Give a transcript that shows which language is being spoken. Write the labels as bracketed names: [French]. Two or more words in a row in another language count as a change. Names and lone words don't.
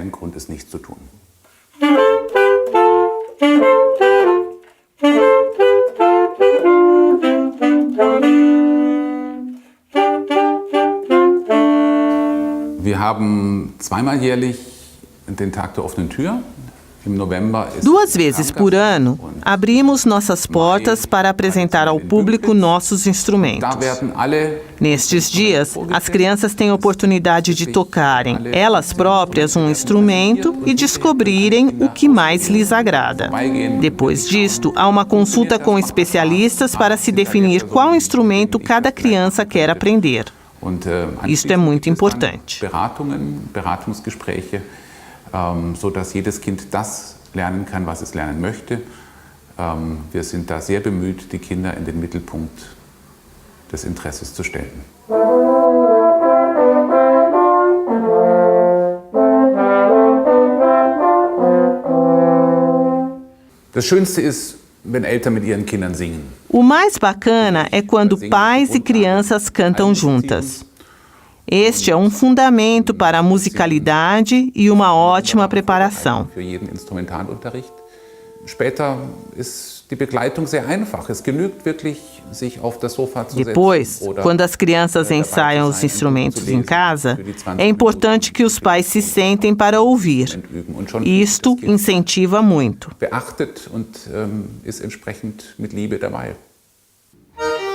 [German] Wir haben zweimal jährlich den Tag der offenen Tür. [Portuguese] 2 vezes por ano, abrimos nossas portas para apresentar ao público nossos instrumentos. Nestes dias, as crianças têm a oportunidade de tocarem elas próprias um instrumento e descobrirem o que mais lhes agrada. Depois disto, há uma consulta com especialistas para se definir qual instrumento cada criança quer aprender. Isto é muito importante. [German] Sodass jedes Kind das lernen kann, was es lernen möchte. Wir sind da sehr bemüht, die Kinder in den Mittelpunkt des Interesses zu stellen. Das Schönste ist, wenn Eltern mit ihren Kindern singen. [Portuguese] O mais bacana é quando pais e crianças cantam juntas. Este é um fundamento para a musicalidade e uma ótima preparação. Depois, quando as crianças ensaiam os instrumentos em casa, é importante que os pais se sentem para ouvir. Isto incentiva muito. [German] Beachtet und ist entsprechend mit Liebe dabei.